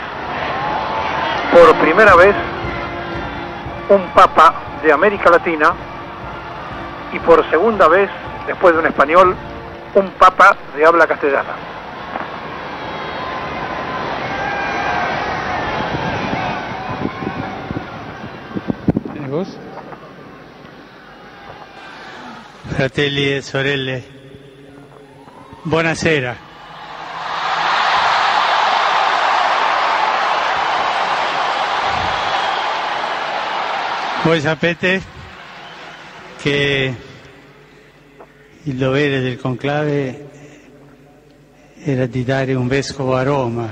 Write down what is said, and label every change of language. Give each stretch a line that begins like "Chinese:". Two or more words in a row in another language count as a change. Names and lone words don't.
Spanish: Por primera vez, un papa de América Latina y por segunda vez, después de un español, un papa de habla castellana. ¿Vos?
Italian: Fratelli e sorelle, buonasera. Voi sapete che il dovere del conclave era di dare un vescovo a Roma.